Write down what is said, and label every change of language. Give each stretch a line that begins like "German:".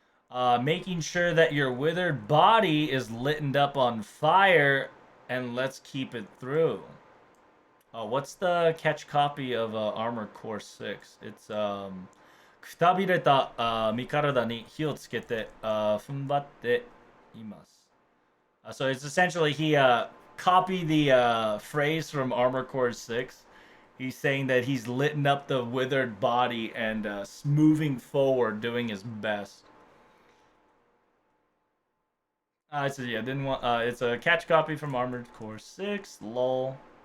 English: Making sure that your withered body is lit up on fire, and let's keep it through. What's the catch copy of Armored Core 6? It's
Japanese: くたびれた身体に火をつけて踏ん張っています。
English: So it's essentially he copied the phrase from Armor Core 6. He's saying that he's lit up the withered body and moving forward, doing his best. Didn't want. It's a catch copy from Armored Core 6. Lol.